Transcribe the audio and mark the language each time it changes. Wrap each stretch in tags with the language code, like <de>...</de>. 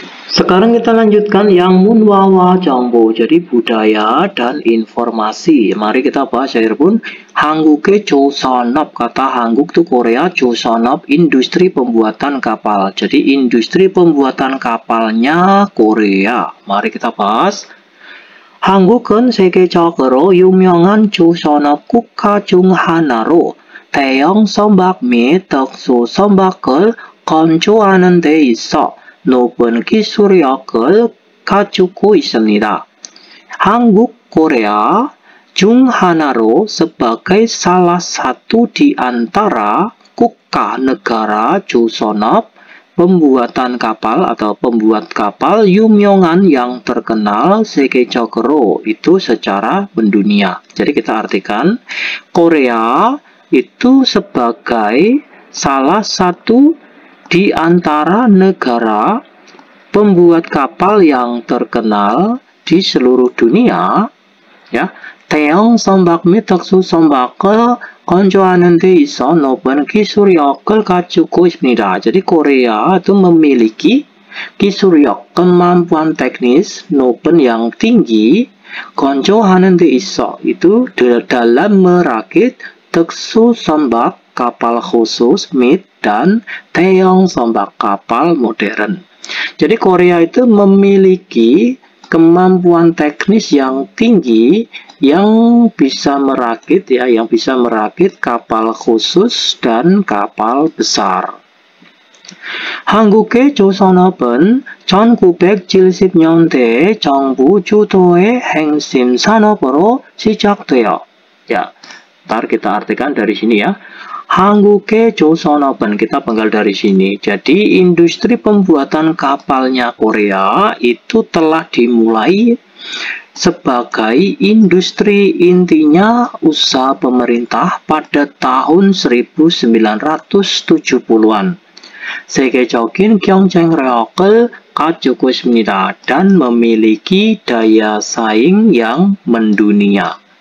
<id>Sekarang kita lanjutkan yang munwawa jambo, jadi budaya dan informasi. Mari kita bahas ya</id> <ko>여러분. 한국의 조선업,</ko> <id>kata Hanguk itu Korea,</id> <ko>조선업</ko> <id>industri pembuatan kapal. Jadi industri pembuatan kapalnya Korea. Mari kita bahas.</id> <ko>한국은 세계적으로 유명한 조선업 국가 중 하나로 대형 선박 및 특수 선박을 건조하는 데 있어 높은 기술력을 갖추고 있습니다. 한국,</ko> <id>Korea</id> <ko>중 하나로</ko> <id>sebagai salah satu di antara</id> <ko>국가</ko> <id>negara</id> <ko>조선업</ko> <id>pembuatan kapal atau pembuat kapal</id> <ko>유명한</ko> <id>yang terkenal</id> <ko>세계적으로</ko> <id>itu secara mendunia. Jadi kita artikan Korea itu sebagai salah satu di antara negara pembuat kapal yang terkenal di seluruh dunia, ya.</id> <ko>대형 선박 및 특수 선박을 건조하는 데 있어 높은 기술력을 갖추고 있습니다.</ko> <id>Jadi Korea itu memiliki</id> <ko>기술력,</ko> <id>kemampuan teknis,</id> <ko>높은</ko> <id>yang tinggi,</id> <ko>건조하는 데 있어</ko> <id>itu dalam merakit teksu sombak kapal khusus MIT dan teong sombak kapal modern. Jadi Korea itu memiliki kemampuan teknis yang tinggi yang bisa merakit kapal khusus dan kapal besar.</id> <ko>한국의 조선업은 1970년대 정부 주도의 핵심 산업으로 시작돼요.</ko> <id>Ya, ntar kita artikan dari sini ya.</id> <ko>한국의 조선업은</ko> <id>kita penggal dari sini. Jadi industri pembuatan kapalnya Korea itu telah dimulai sebagai industri intinya usaha pemerintah pada tahun 1970-an.</id> <ko>세계적인 경쟁력을 가지고 있습니다.</ko> <id>dan memiliki daya saing yang mendunia.</id>